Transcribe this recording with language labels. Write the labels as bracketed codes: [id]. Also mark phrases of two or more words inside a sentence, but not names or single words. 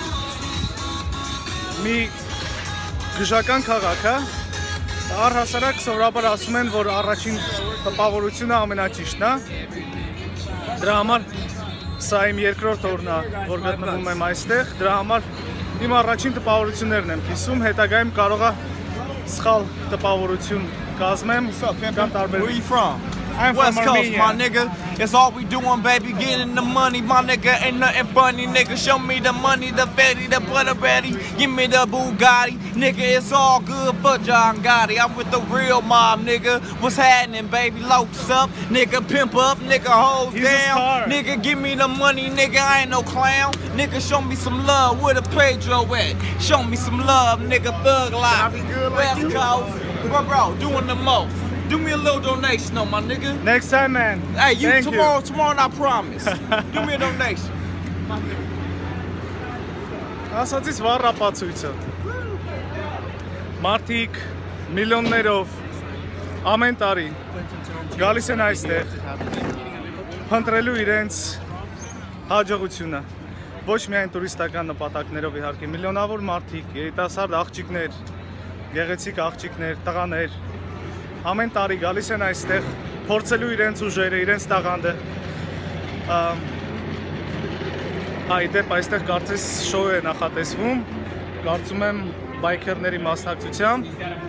[hy] մի գժական քաղաք է, առհասարակ սովորաբար ասում են, որ առաջին տպավորությունը ամենաճիշտն է, դրա համար սա իմ երկրորդ օրն է, որ գտնվում եմ այստեղ, դրա համար իմ առաջին տպավորություններն եմ կիսում, հետագայում կարող է սխալ տպավորություն կազմեմ կամ տարբեր։ [en] Where you from? I'm West from Coast, my nigga. It's all we doing, baby. Getting the money, my nigga. Ain't nothing funny, nigga. Show me the money, the fatty, the butter patty. Give me the Bugatti, nigga. It's all good for John Gotti. I'm with the real mob, nigga. What's happening, baby? Locs up, nigga. Pimp up, nigga. Hoes down, nigga. Give me the money, nigga. I ain't no clown, nigga. Show me some love. Where the Pedro at? Show me some love, nigga. Thug life, West Coast, bro. Doing the most. Do me a little donation, though, my nigga. Next time, man. Hey, tomorrow, I promise. Do me a donation. [hy] Ասացից վառ ապացույցը։ Մարդիկ միլիոններով ամեն տարի գալիս են այստեղ փնտրելու իրենց հաջողությունը։ Ոչ միայն տուրիստական նպատակներով իհարկե, միլիոնավոր մարդիկ, երիտասարդ աղջիկներ, գեղեցիկ աղջիկներ, տղաներ ամեն տարի գալիս են այստեղ փորձելու իրենց ուժերը, իրենց տաղանդը։ Այդեպ այստեղ կարծես շոու է նախատեսվում, կարծում եմ բայքերների մասնակցությամբ։